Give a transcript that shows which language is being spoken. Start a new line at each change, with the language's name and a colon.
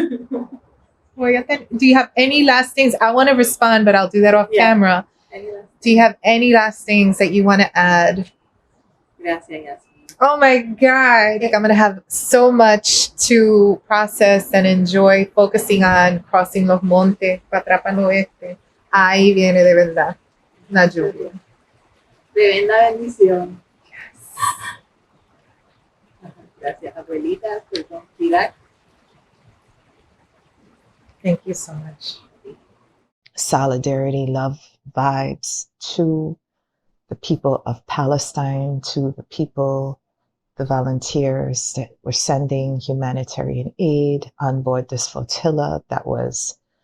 English: Do you have any last things? I want to respond, but I'll do that off camera. Do you have any last things that you want to add?
Spanish: Gracias, Yasmin.
English: Oh my God. I think I'm going to have so much to process and enjoy focusing on crossing
Spanish: los montes para atrás para el oeste. Ahí viene de verdad la lluvia. Tremenda bendición. Gracias, abuelita, por conspirar.
English: Thank you so much. Solidarity, love, vibes to the people of Palestine, to the people, the volunteers that were sending humanitarian aid on board this flotilla that was